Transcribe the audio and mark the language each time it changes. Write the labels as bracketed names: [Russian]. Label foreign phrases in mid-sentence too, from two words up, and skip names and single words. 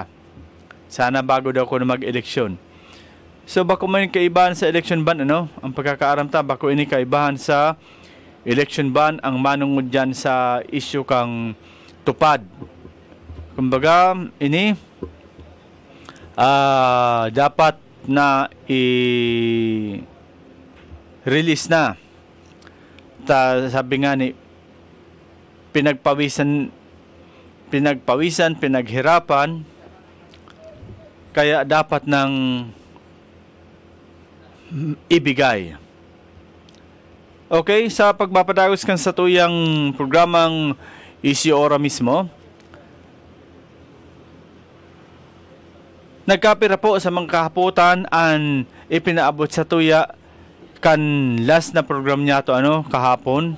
[Bikol] Sana bago daw ko na mag-eleksyon. So bako man kaibahan sa [English] election ban [Bikol] ang pagkakaaramta bako ini kaibahan sa [English] election ban [Bikol] ang manungod dyan sa issue kang tupad. Kumbaga ini dapat na i-release na. [Filipino] Sabi nga ni pinagpawisan, pinaghirapan, kaya dapat nang ibigay. [Bikol] Okay, sa pagpapadagos kan sa tuyang programang Issue Ora mismo, nagkapira po sa mga kahaputan ang ipinaabot sa tuya kan last na program niya to kahapon.